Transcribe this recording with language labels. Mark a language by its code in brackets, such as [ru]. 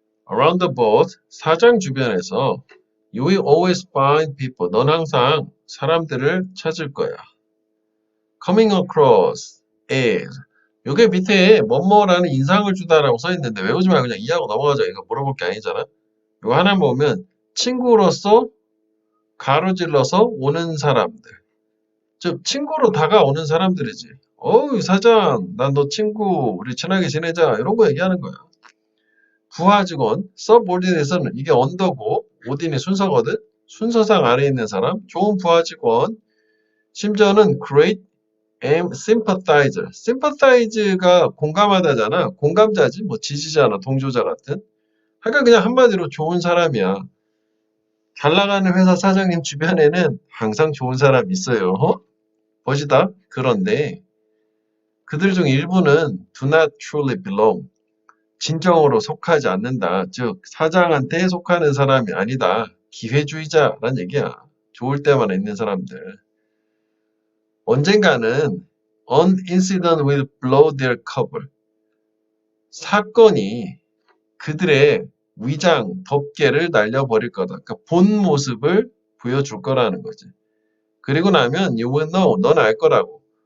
[en] Around the boat, [ko] 사장 주변에서 [en] You will always find people. [ko] 넌 항상 사람들을 찾을 거야. [en] Coming across is. [ko] 요게 밑에 뭐뭐라는 인상을 주다라고 써 있는데 외우지 말고 그냥 이해하고 넘어가자. 이거 물어볼 게 아니잖아. 이거 하나 보면 친구로서 가로질러서 오는 사람들. 즉 친구로 다가오는 사람들이지. 어우 사장, 난 너 친구, 우리 친하게 지내자. 이런 거 얘기하는 거야. 부하 직원, 서브오디네이션은 이게 언더고 오딘이 순서거든. 순서상 아래에 있는 사람, 좋은 부하 직원. 심지어는 [en] great and sympathizer. [ko] sympathiz가 공감하다잖아. 공감자지, 뭐 지지자나 동조자 같은. 하여간 그냥 한마디로 좋은 사람이야. 잘 나가는 회사 사장님 주변에는 항상 좋은 사람이 있어요. 멋이다. 그런데 그들 중 일부는 [en] do not truly belong. [ko] 진정으로 속하지 않는다. 즉 사장한테 속하는 사람이 아니다. 기회주의자란 얘기야. 좋을 때만 있는 사람들. 언젠가는 [en] an incident will blow their cover. [ko] 사건이 그들의 위장, 덮개를 날려버릴 거다. 그러니까 본 모습을 보여줄 거라는 거지. 그리고 나면 [en] you will know, [ko] 넌 알 거라고.